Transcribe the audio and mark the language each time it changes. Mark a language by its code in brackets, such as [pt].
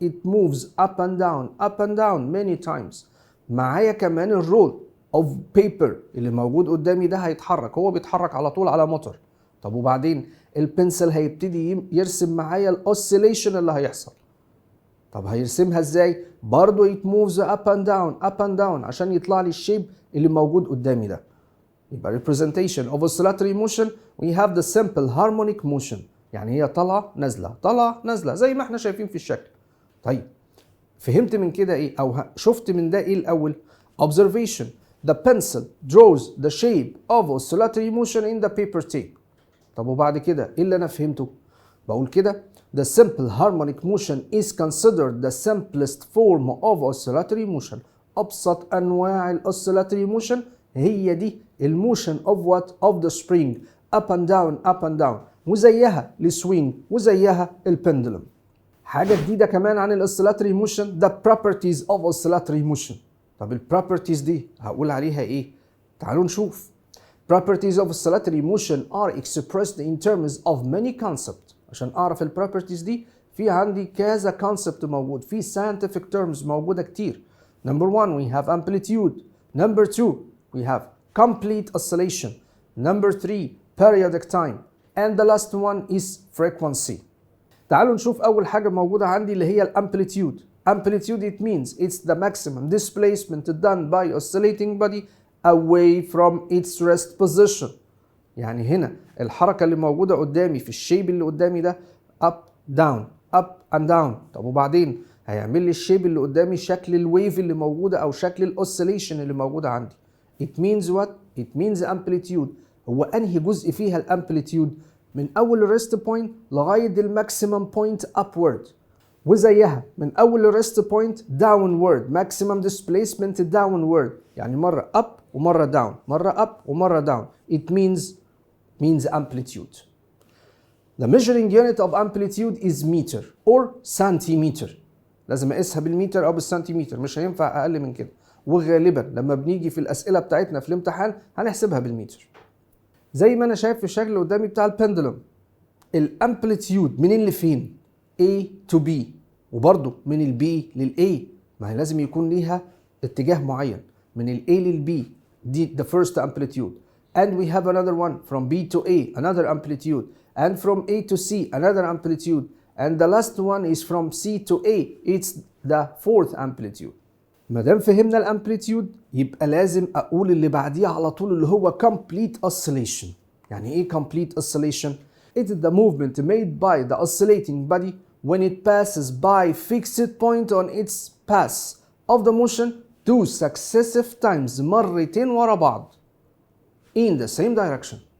[en] it moves up and down many times. [ar] معايا كمان الرول [en] of paper [ar] اللي موجود قدامي ده هيتحرك، هو بيتحرك على طول على موتور. طب وبعدين البنسل هيبتدي يرسم معايا الاوسيليشن اللي هيحصل. طب هيرسمها ازاي؟ برضه [en] it moves up and down [ar] عشان يطلع لي الشيب اللي موجود قدامي ده. يبقى [en] representation of oscillatory motion we have the simple harmonic motion، [ar] يعني هي طالعه نازله زي ما احنا شايفين في الشكل. طيب فهمت من كده ايه او شفت من ده ايه الاول؟ [en] observation the pencil draws the shape of oscillatory motion in the paper tape. [ar] طب وبعد كده ايه اللي انا فهمته؟ بقول كده [en] the simple harmonic motion is considered the simplest form of oscillatory motion. [ar] ابسط انواع الاوسيلاتوري موشن هي دي الموشن [en] of what of the spring up and down [ar] وزيها السوينج وزيها البندلم. حاجه جديده كمان عن الاوسيلاتوري موشن [en] the properties of oscillatory motion. [ar] طب البروبرتيز دي هقول عليها ايه؟ تعالوا نشوف. [en] properties of oscillatory motion are expressed in terms of many concepts. [ar] عشان اعرف البروبرتيز دي في عندي كذا كونسبت موجود، في [en] scientific terms [ar] موجوده كتير. [en] Number 1 we have amplitude. Number 2 we have complete oscillation. Number 3 periodic time. And the last one is frequency. [ar] تعالوا نشوف أول حاجة موجودة عندي اللي هي الامبليتيود. [en] Amplitude it means it's the maximum displacement done by oscillating body away from its rest position. [ar] يعني هنا الحركة اللي موجودة قدامي في الشيب اللي قدامي ده up down. طب وبعدين هيعمل لي الشيب اللي قدامي شكل الويف اللي موجودة أو شكل الأوسيليشن اللي موجودة عندي. [en] It means what? It means amplitude. [ar] هو أنهي جزء فيها الامبليتيود؟ من أول الريست بوينت لغاية الماكسيمم بوينت upward. وزيها من أول الريست بوينت downward. [en] maximum displacement downward. [ar] يعني مرة up ومرة down. مرة up ومرة down. [en] It means amplitude. The measuring unit of amplitude is meter or centimeter. [ar] لازم اقيسها بالمتر او بالسنتيمتر، مش هينفع اقل من كده. وغالبا لما بنيجي في الاسئله بتاعتنا في الامتحان هنحسبها بالمتر. زي ما انا شايف في الشكل اللي قدامي بتاع البندلم، الامبليتيود منين لفين؟ [en] A to B، [ar] وبرضه من البي للA. ما هي لازم يكون ليها اتجاه معين، من الA للB دي [en] the first amplitude. And we have another one from B to A, another amplitude. And from A to C, another amplitude. And the last one is from C to A, it's the fourth amplitude. [ar] ما دام فهمنا الامبليتيود يبقى لازم اقول اللي بعديه على طول اللي هو complete oscillation. [en] يعني ايه complete oscillation؟ It is the movement made by the oscillating body when it passes by fixed point on its path of the motion two successive times، [ar] مرتين ورا بعض [en] in the same direction.